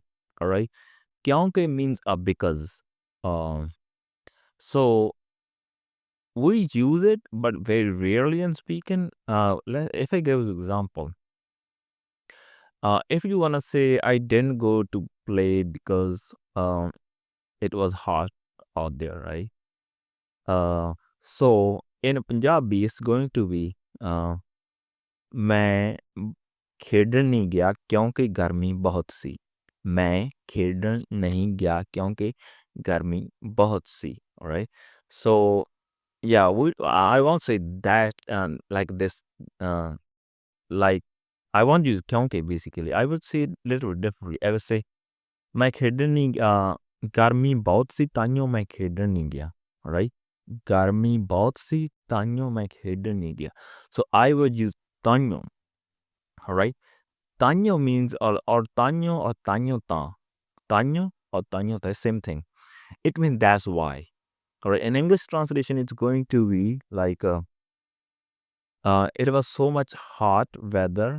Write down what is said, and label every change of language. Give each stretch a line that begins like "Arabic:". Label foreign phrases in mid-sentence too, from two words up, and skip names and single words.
English: All right, kyonke means because. Um, so we use it, but very rarely in speaking. If I give an example, if you wanna say I didn't go to play because it was hot out there, right? So in Punjabi, it's going to be
Punjabi: ਮੈਂ ਖੇਡਣ ਨਹੀਂ ਗਿਆ ਕਿਉਂਕਿ ਗਰਮੀ ਬਹੁਤ ਸੀ. ਮੈਂ ਖੇਡਣ ਨਹੀਂ ਗਿਆ ਕਿਉਂਕਿ ਗਰਮੀ ਬਹੁਤ ਸੀ.
English: All right. So yeah, I won't say that like this. Uh, like I won't use क्योंकि basically. I would say it little differently. I would say
Punjabi: ਮੈਂ ਖੇਡਣ ਨਹੀਂ ਗਰਮੀ ਬਹੁਤ ਸੀ ਤਾਂਹੀਓਂ ਮੈਂ ਖੇਡਣ ਨਹੀਂ ਗਿਆ.
English: All right.
Punjabi: ਗਰਮੀ ਬਹੁਤ ਸੀ ਤਾਂਹੀਓਂ ਮੈਂ ਖੇਡਣ ਨਹੀਂ ਗਿਆ.
English: So I would use ताइयों. All right. Tanyo means or tanyo ta. tanyo or tanyo, the same thing. It means that's why. All right. In English translation, it's going to be like it was so much hot weather.